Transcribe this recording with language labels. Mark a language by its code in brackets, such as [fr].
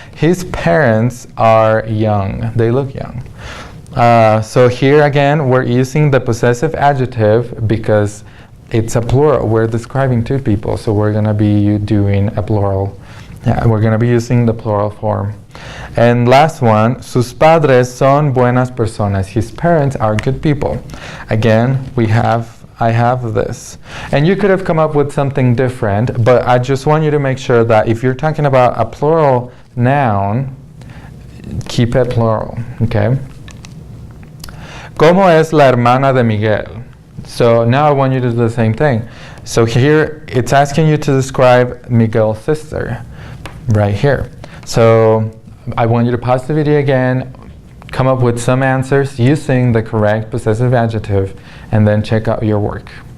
[en] His parents are young. They look young. So here again, we're using the possessive adjective because it's a plural. We're describing two people, so we're going to be doing a plural. Yeah, we're going to be using the plural form. [es] And last one, sus padres son buenas personas. [en] His parents are good people. Again, I have this. And you could have come up with something different, but I just want you to make sure that if you're talking about a plural noun, keep it plural, okay? [es] ¿Cómo es la hermana de Miguel? [en] So now I want you to do the same thing. So here, it's asking you to describe Miguel's sister, right here. So I want you to pause the video again, come up with some answers using the correct possessive adjective, and then check out your work.